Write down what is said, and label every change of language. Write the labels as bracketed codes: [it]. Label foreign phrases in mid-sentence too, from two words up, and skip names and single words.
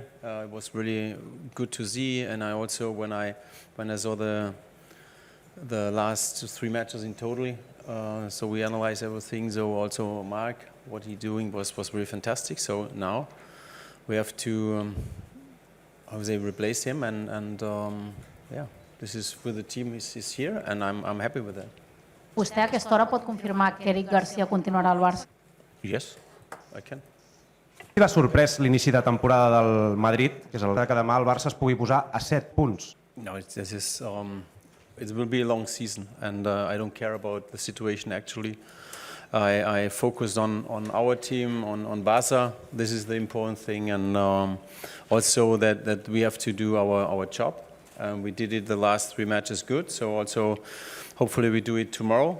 [en] It was really good to see. And I also when I saw the last 3 matches in total, so we analyzed everything. So also Marc, what he doing was really fantastic. So now. We have to, replace him, and this is with the team is here, and I'm happy with that. [ca] Vostè a aquesta hora pot confirmar que Eric Garcia continuarà al Barça? [en] Yes, I can. [ca] L'ha sorprès l'inici de temporada del Madrid, que és el que demà el Barça es pugui posar a 7 punts. [en] No, it will be a long season, and I don't care about the situation actually. I focused on our team, on Barca. This is the important thing, and also that we have to do our job. We did it the last 3 matches good, so also hopefully we do it tomorrow.